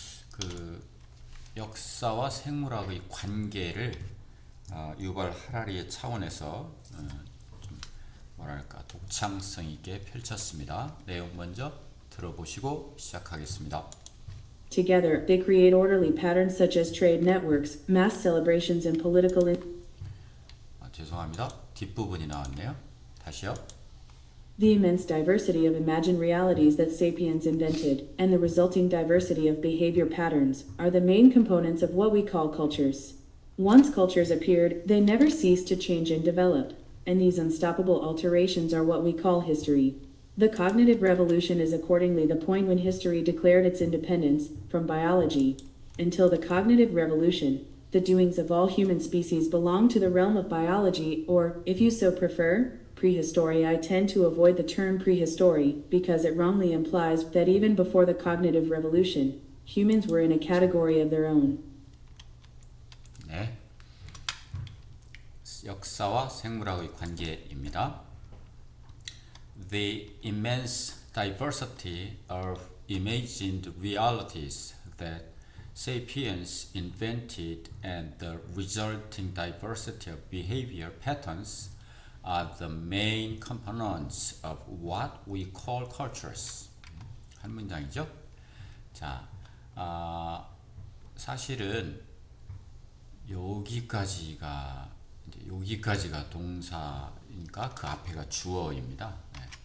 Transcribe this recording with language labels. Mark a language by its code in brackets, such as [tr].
[ko] 그 역사와 생물학의 관계를 유발 하라리의 차원에서 좀 뭐랄까 독창성 있게 펼쳤습니다. 내용 먼저 들어보시고 시작하겠습니다. [en] Together, they create orderly patterns such as trade networks, mass celebrations, and political. [ko] 죄송합니다. 뒷부분이 나왔네요. 다시요. [en] The immense diversity of imagined realities that sapiens invented, and the resulting diversity of behavior patterns, are the main components of what we call cultures. Once cultures appeared, they never ceased to change and develop, and these unstoppable alterations are what we call history. The cognitive revolution is accordingly the point when history declared its independence from biology. Until the cognitive revolution, the doings of all human species belong to the realm of biology, or, if you so prefer, prehistory. I tend to avoid the term prehistory because it wrongly implies that even before the cognitive revolution, humans were in a category of their own. [ko] 네. 역사와 생물학의 관계입니다. [en] The immense diversity of imagined realities that sapiens invented and the resulting diversity of behavior patterns are the main components of what we call cultures. [ko] 한 문장이죠. 자, 사실은 여기까지가 동사니까 그 앞에가 주어입니다. 네.